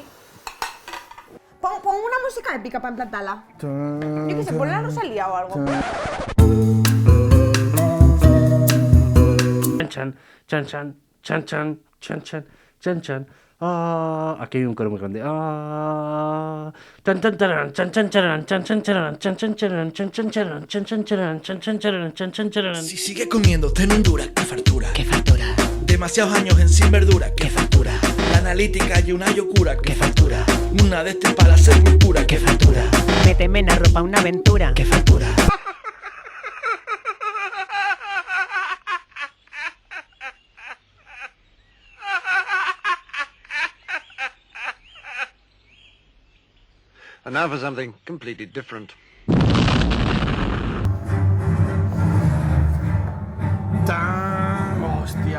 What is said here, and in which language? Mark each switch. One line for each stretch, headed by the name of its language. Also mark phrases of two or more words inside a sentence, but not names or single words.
Spanish: Pon una música épica para emplatarla. Yo qué sé, ponle la Rosalía o algo. Chan, chan, chan, chan, chan, chan, chan, chan, chan. Ah, aquí hay un coro muy grande. Ah, chan, chan, charan, chan, chan, charan, chan, chan, charan, chan, chan, charan, chan, chan, charan, chan, chan, charan, chan, chan, charan, chan, chan, charan. Si sigue comiendo ten Honduras, qué fartura. Qué fartura. Demasiados años en sin verdura, qué fartura. La analítica y una locura, qué fartura. Una de este para ser muy pura, qué fartura. Méteme en la ropa una aventura. Qué fartura.
English: And now for something completely different.
Spanish: Hostia.